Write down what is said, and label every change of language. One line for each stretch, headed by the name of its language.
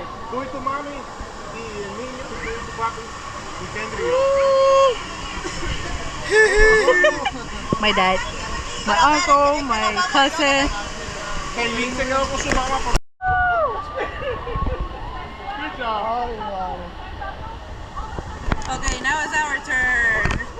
Spanish: Tú y tu mami y el niño, tú y tu papi y Kendra y yo.
English: My dad, my uncle, my cousin.
Spanish: Kaylin se quedó con su mamá por...
English: Good job. Okay, now it's our turn.